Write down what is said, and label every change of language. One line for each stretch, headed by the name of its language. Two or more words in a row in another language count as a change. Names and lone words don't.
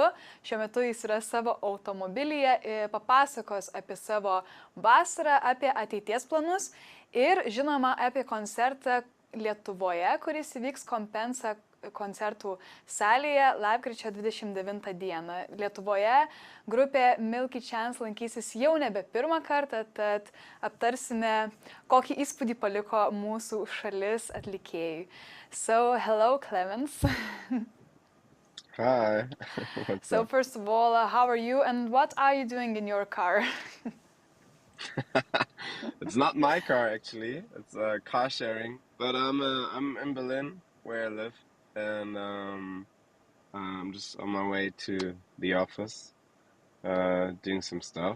Lithuanian: Šiuo metu jis yra savo automobilyje, papasakos apie savo vasarą, apie ateities planus ir žinoma apie koncertą Lietuvoje, kuris įvyks Kompensa koncertų salėje lapkričio 29 dieną. Lietuvoje grupė Milky Chance lankysis jau nebe pirmą kartą, tad aptarsime, kokį įspūdį paliko mūsų šalis atlikėjai.
English: So, hello, Clemens. Hi. So, first of all, how are you and what are you doing in your car? It's not my car, actually. It's car sharing. But I'm in Berlin, where I live. And I'm just on my way to the office, doing some stuff.